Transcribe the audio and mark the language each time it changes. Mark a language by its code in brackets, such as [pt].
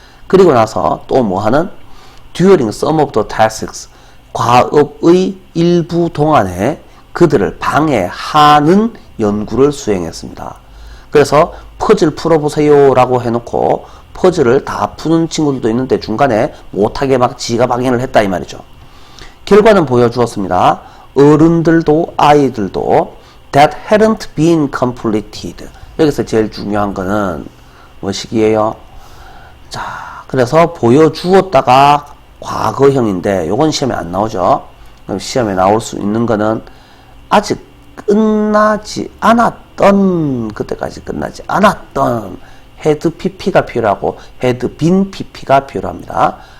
[ko] 그리고 나서 또 뭐하는? [en] During some of the tasks, [ko] 과업의 일부 동안에 그들을 방해하는 연구를 수행했습니다. 그래서 퍼즐 풀어보세요 라고 해놓고 퍼즐을 다 푸는 친구들도 있는데 중간에 못하게 막 지가 방해를 했다 이 말이죠. 결과는 보여주었습니다. 어른들도 아이들도 [en] that hadn't been completed. [ko] 여기서 제일 중요한 거는 뭐시기예요? 자, 그래서 보여주었다가 과거형인데 요건 시험에 안 나오죠. 그럼 시험에 나올 수 있는 거는 아직 끝나지 않았던, 그때까지 끝나지 않았던 had pp가 필요하고 had been pp가 필요합니다.